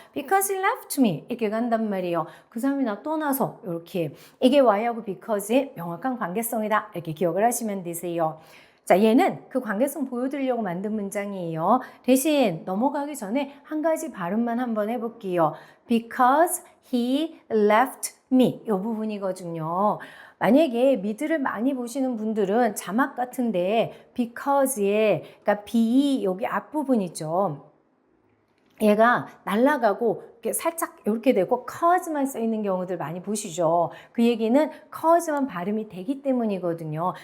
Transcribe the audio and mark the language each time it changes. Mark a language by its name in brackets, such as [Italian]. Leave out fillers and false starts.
[English] Because he left me. [Korean] 이렇게 간단 말이에요. 그 사람이 나 떠나서. 이렇게. 이게 why하고 because의 명확한 관계성이다. 이렇게 기억을 하시면 되세요. 자, 얘는 그 관계성 보여드리려고 만든 문장이에요. 대신 넘어가기 전에 한 가지 발음만 한번 해볼게요. [English] Because he left me. [Korean] 이 부분이거든요. 만약에 미드를 많이 보시는 분들은 자막 같은데 because의 그러니까 be 여기 앞부분 있죠. 얘가 날아가고 이렇게 살짝 이렇게 되고 cause만 써 있는 경우들 많이 보시죠. 그 얘기는 cause만 발음이 되기 때문이거든요.